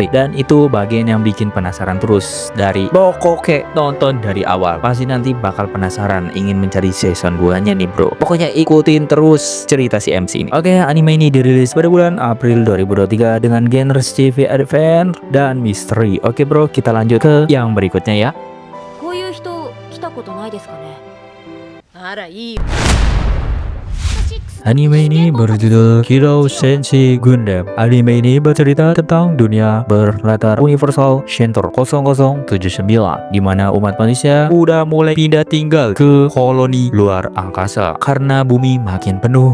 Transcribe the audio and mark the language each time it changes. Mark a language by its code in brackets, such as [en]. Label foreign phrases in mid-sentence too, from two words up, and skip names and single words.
[id] Dan itu bagian yang bikin penasaran terus. Dari pokoknya nonton dari awal, pasti nanti bakal penasaran, ingin mencari season 2 nya nih bro. Pokoknya ikutin terus cerita si MC ini. Oke, anime ini dirilis pada bulan April 2023 dengan genre TV adventure dan misteri. Oke bro, kita lanjut ke yang berikutnya ya. [ja] こういう人来たことないですかね。あらいいよ。 [id] Anime ini berjudul Kiro Senshi Gundam. Anime ini bercerita tentang dunia berlatar universal Shentor 0079, di mana umat manusia udah mulai pindah tinggal ke koloni luar angkasa karena bumi makin penuh.